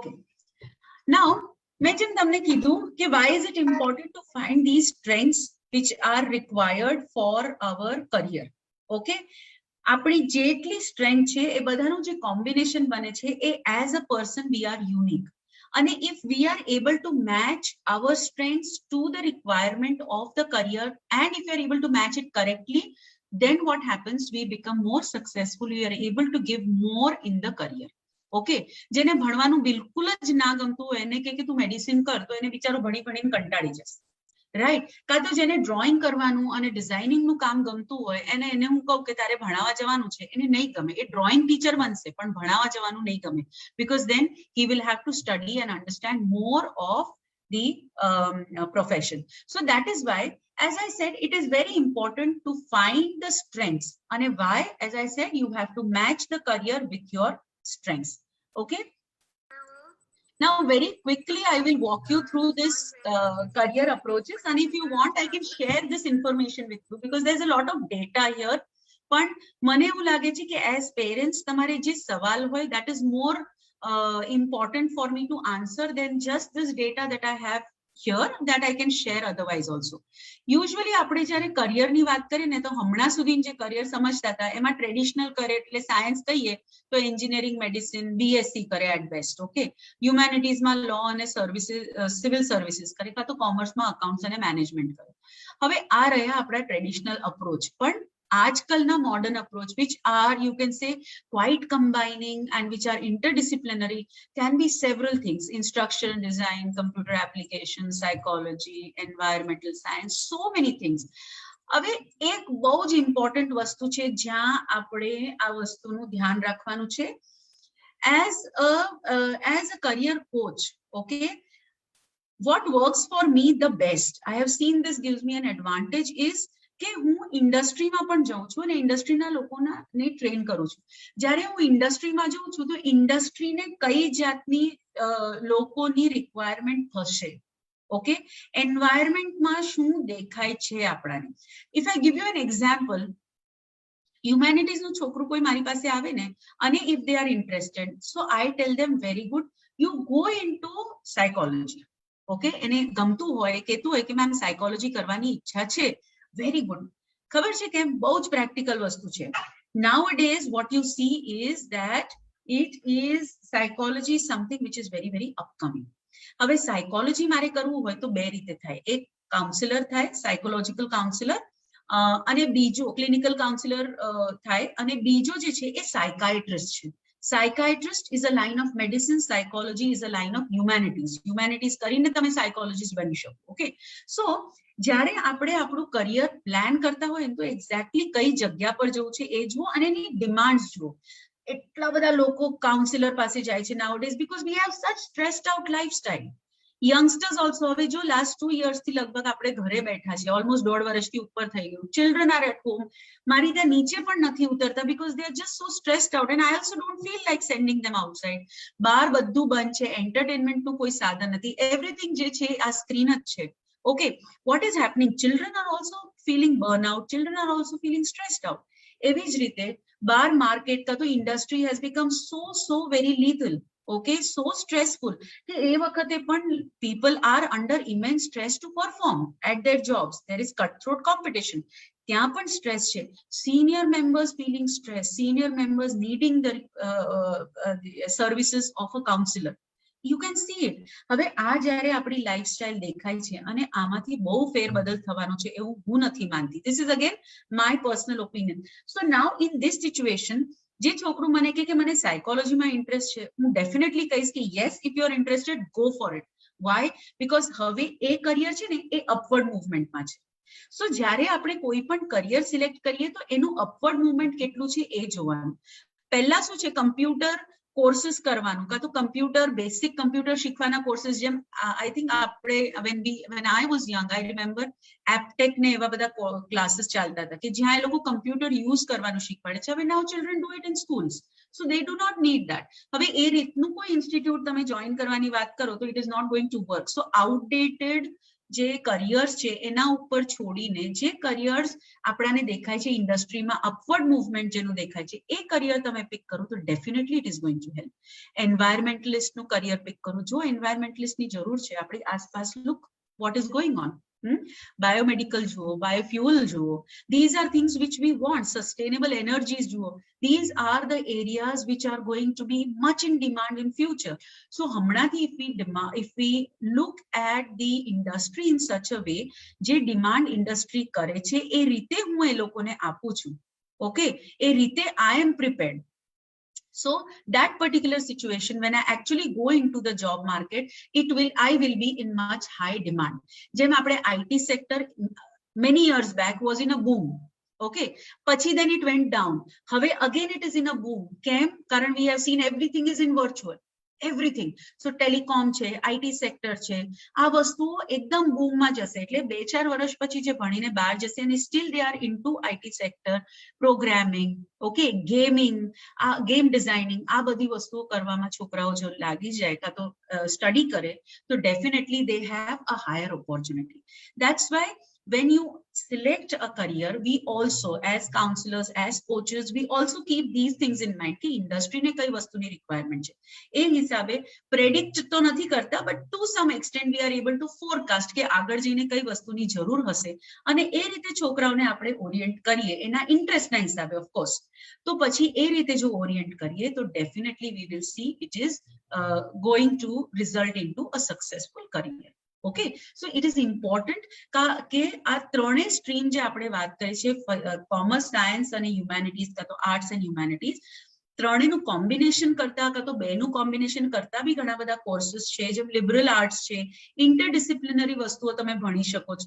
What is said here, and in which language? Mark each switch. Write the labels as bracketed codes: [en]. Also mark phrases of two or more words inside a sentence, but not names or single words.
[en] Okay. Now, [gu] મેં જેમ તમને કીધું કે [en] why is it important to find these strengths which are required for our career? [gu] Okay, આપણી જેટલી સ્ટ્રેન્થ છે એ બધાનું જે કોમ્બિનેશન બને છે એ [en] as a person we are unique. અને if we are able to match our strengths to the requirement of the career, and if we are able to match it correctly, then what happens? We become more successful. We are able to give more in the career. [gu] ઓકે, જેને ભણવાનું બિલકુલ જ ના ગમતું હોય એને કે તું મેડિસિન કર, તો એને બિચારો ભણી ભણીને કંટાળી જશે, રાઈટ? કાં તો જેને ડ્રોઈંગ કરવાનું અને ડિઝાઇનિંગનું કામ ગમતું હોય એને હું કહું કે તારે ભણાવવા જવાનું છે, એને નહીં ગમે, એ ડ્રોઈંગ ટીચર બનશે પણ ભણાવવા જવાનું નહીં ગમે, [en] because then he will have to study and understand more of the profession. So that is why, as I said, it is very important to find the strengths. And why? As I said, you have to match the career with your strengths. Okay, now very quickly I will walk you through this career approaches, and if you want I can share this information with you because there's a lot of data here. But [gu] મને એવું લાગે છે કે [en] as parents [gu] તમારે જે સવાલ હોય [en] that is more important for me to answer than just this data that I have here, that I can share otherwise also. [gu] Usually આપણે જ્યારે કરિયરની વાત કરીએ ને તો હમણાં સુધી જે કરિયર સમજતા હતા એમાં ટ્રેડિશનલ કરિયર એટલે સાયન્સ કહીએ તો એન્જિનિયરિંગ, મેડિસિન, બીએસસી કરે એટ બેસ્ટ. ઓકે, હ્યુમેનિટીઝમાં લો અને સર્વિસીસ, સિવિલ સર્વિસીસ કરે, કાં તો કોમર્સમાં અકાઉન્ટ્સ અને મેનેજમેન્ટ કરે. હવે આ રહ્યા આપણા ટ્રેડિશનલ અપ્રોચ. પણ આજકાલના [en] modern approach, which are, you can say, quite combining and which are interdisciplinary, can be several things: instructional design, computer application, psychology, environmental science, so many things. [gu] હવે એક બહુ જ ઇમ્પોર્ટન્ટ વસ્તુ છે જ્યાં આપણે આ વસ્તુનું ધ્યાન રાખવાનું છે. [en] as a career coach, okay, what works for me the best, I have seen this gives me an advantage, is [gu] કે હું ઇન્ડસ્ટ્રીમાં પણ જાઉં છું અને ઇન્ડસ્ટ્રીના લોકોને ટ્રેન કરું છું. જ્યારે હું ઇન્ડસ્ટ્રીમાં જાઉં છું તો ઇન્ડસ્ટ્રીને કઈ જાતની લોકોની રિક્વાયરમેન્ટ થશે, ઓકે, એન્વાયરમેન્ટમાં શું દેખાય છે આપણાને. [en] If I give you an example, [gu] હ્યુમેનિટીઝનું છોકરું કોઈ મારી પાસે આવે ને અને [en] if they are interested, so I tell them very good, you go into psychology. [gu] ઓકે, એને ગમતું હોય, કહેતું હોય કે મેમ સાયકોલોજી કરવાની ઈચ્છા છે, [en] very good. [gu] ખબર છે કે બહુ જ પ્રેક્ટિકલ વસ્તુ છે. [en] Nowadays what you see is that it is psychology is something which is very very upcoming. [gu] હવે સાયકોલોજી મારે કરવું હોય તો બે રીતે થાય. એક કાઉન્સિલર થાય, સાયકોલોજીકલ કાઉન્સિલર, અને બીજો ક્લિનિકલ કાઉન્સિલર થાય, અને બીજો જે છે એ સાયકાઇટ્રિસ્ટ છે. [en] Psychiatrist is a line of medicine, psychology is a line of humanities. [gu] Humanities કરીને તમે સાયકોલોજીસ્ટ બની શકો. ઓકે, સો જ્યારે આપણે આપણું કરિયર પ્લાન કરતા હોય તો એક્ઝેક્ટલી કઈ જગ્યા પર જવું છે એ જુઓ અને એની ડિમાન્ડ્સ જુઓ. એટલા બધા લોકો કાઉન્સિલર પાસે જાય છે [en] nowadays because we have such stressed out lifestyle. youngsters also, [gu] હવે જો લાસ્ટ 2 years થી લગભગ આપણે ઘરે બેઠા છે, ઓલમોસ્ટ 1.5 વર્ષથી ઉપર થઈ ગયું. [en] Children are at home, [gu] મારી ત્યાં નીચે પણ નથી ઉતરતા [en] because they are just so stressed out, and I also don't feel like sending them outside. [gu] બહાર બધું બંધ છે, એન્ટરટેનમેન્ટનું કોઈ સાધન નથી, એવરીથિંગ જે છે આ સ્ક્રીન જ છે. [en] Okay, what is happening? Children are also feeling burnout. Children are also feeling stressed out. [gu] એવી જ રીતે બાર માર્કેટ કા તો ઇન્ડસ્ટ્રી [en] has become so very lethal. Okay, so stressful. [gu] એ વખતે પણ [en] people are under immense stress to perform at their jobs. There is cutthroat competition. [gu] ત્યાં પણ stress છે. [en] Senior members feeling stress. Senior members needing the services of a counselor. You can see it. [gu] હવે આ જ્યારે આપણી લાઈફસ્ટાઈલ દેખાય છે અને આમાંથી બહુ ફેરબદલ થવાનો છે એવું હું નથી માનતી. [en] This is again my personal opinion. So now in this situation, [gu] જે છોકરું મને કે મને સાયકોલોજીમાં ઇન્ટરેસ્ટ છે, હું ડેફિનેટલી કહીશ કે [en] yes, if you are interested, go for it. Why? [gu] Because હવે એ કરિયર છે ને એ અપવર્ડ મૂવમેન્ટમાં છે. સો જ્યારે આપણે કોઈ પણ કરિયર સિલેક્ટ કરીએ તો એનું અપવર્ડ મૂવમેન્ટ કેટલું છે એ જોવાનું. પહેલા શું છે, કમ્પ્યુટર કોર્સીસ કરવાનું, કાં તો કમ્પ્યુટર બેસિક કમ્પ્યુટર શીખવાના કોર્સીસ, જેમ [en] I think [gu] આપણે [en] when I was young, I remember [gu] એપટેક ને એવા બધા ક્લાસીસ ચાલતા હતા કે જ્યાં એ લોકો કમ્પ્યુટર યુઝ કરવાનું શીખવાડે છે. [en] હવે Now children do it in schools, so they do not need that. [gu] હવે એ રીતનું કોઈ ઇન્સ્ટિટ્યૂટ તમે જોઈન કરવાની વાત કરો તો [en] it is not going to work. [gu] સો આઉટડેટેડ જે કરિયર્સ છે એના ઉપર છોડીને જે કરિયર્સ આપણાને દેખાય છે ઇન્ડસ્ટ્રીમાં અપવર્ડ મૂવમેન્ટ જેનું દેખાય છે એ કરિયર તમે પિક કરો તો ડેફિનેટલી [en] it is going to help. [gu] એન્વાયરમેન્ટલિસ્ટનું કરિયર પિક કરું, જો એન્વાયરમેન્ટલિસ્ટની જરૂર છે આપણી આસપાસ, લુક [en] what is going on. Biomedical juo, biofuel juo, these are things which we want. Sustainable energies juo, these are the areas which are going to be much in demand in future. [gu] So hamnathi [en] if we look at the industry in such a way, [gu] જે ડિમાન્ડ ઇન્ડસ્ટ્રી કરે છે એ રીતે હું એ લોકોને આપું છું, ઓકે, એ રીતે [en] I am prepared. So that particular situation, when I actually go into the job market, I will be in much high demand. [gu] જેમ આપણે [en] IT sector many years back was in a boom. Okay, pachi then it went down. Have again it is in a boom. [gu] Kem? [en] Karan we have seen everything is in virtual. [gu] Everything. So telecom છે, IT sector છે, આ વસ્તુઓ એકદમ બૂમમાં જશે. એટલે 2-4 વર્ષ પછી જે ભણીને બહાર જશે અને [en] still they are into IT sector, programming, okay, gaming, game designing, [gu] આ બધી વસ્તુઓ કરવામાં છોકરાઓ જો લાગી જાય કાં તો સ્ટડી કરે તો [en] definitely they have a higher opportunity. That's why when you select a career, we also as counselors, as coaches, we also keep these things in mind [gu] કે ઇન્ડસ્ટ્રી ને કઈ વસ્તુ ની રિક્વાયરમેન્ટ છે. એ હિસાબે predict તો નથી કરતા, [en] but to some extent we are able to forecast [gu] કે આગળ જઈને કઈ વસ્તુની જરૂર હશે અને એ રીતે છોકરાઓને આપણે ઓરિએન્ટ કરીએ એના ઇન્ટરેસ્ટના હિસાબે [en] of course. [gu] તો પછી એ રીતે જો ઓરિએન્ટ કરીએ તો [en] definitely we will see it is going to result into a successful career. Okay, so it is important [gu] કે આ ત્રણે સ્ટ્રીમ જે આપણે વાત કરી છે, કોમર્સ, સાયન્સ અને હ્યુમેનિટીઝ કાં તો આર્ટ્સ એન્ડ હ્યુમેનિટીઝ, ત્રણેયનું કોમ્બિનેશન કરતા કાં તો બેનું કોમ્બિનેશન કરતા બી ઘણા બધા કોર્સીસ છે. જેમ લિબરલ આર્ટ્સ છે, ઇન્ટરડિસિપ્લિનરી વસ્તુઓ તમે ભણી શકો છો.